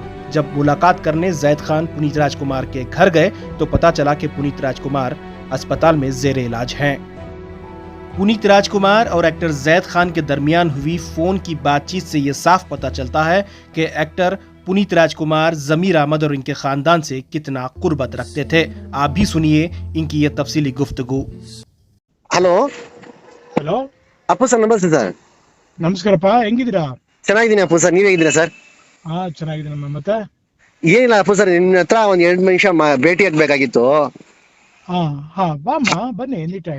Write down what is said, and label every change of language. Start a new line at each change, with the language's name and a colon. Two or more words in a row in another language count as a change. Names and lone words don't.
Urdu: جب ملاقات کرنے زید خان پنیت راجکمار کے گھر گئے تو پتا چلا کہ پنیت راجکمار اسپتال میں زیرِ علاج ہیں. پنیت راجکمار اور ایکٹر زید خان کے درمیان ہوئی فون کی بات چیت سے یہ صاف پتا چلتا ہے کہ ایکٹر پنیت راجکمار، ضمیر احمد اور ان کے خاندان سے کتنا قربت رکھتے تھے. آپ بھی سنیے ان کی یہ تفصیلی گفتگو.
Kannada: ಹಲೋ ಹಲೋ, ಅಪ್ಪು ಸರ್, ನಮಸ್ತೆ ಸರ್. ನಮಸ್ಕಾರಪ್ಪ. ಹೆಂಗಿದ್ದೀರಾ? ಚೆನ್ನಾಗಿದ್ದೀನಿ ಅಪ್ಪು ಸರ್, ನೀವ್ ಹೇಗಿದ್ದೀರಾ ಸರ್? ಹಾ, ಚೆನ್ನಾಗಿದ್ದೀನಮ್ಮ. ಮತ್ತೆ ಏನಿಲ್ಲ ಅಪ್ಪು ಸರ್, ನಿನ್ನ ಹತ್ರ ಒಂದ್ 2 ನಿಮಿಷ ಭೇಟಿ ಆಗ್ಬೇಕಾಗಿತ್ತು. ಹಾ ಹಾ, ಬಾಮ್ಮ, ಬನ್ನಿ
English: any time.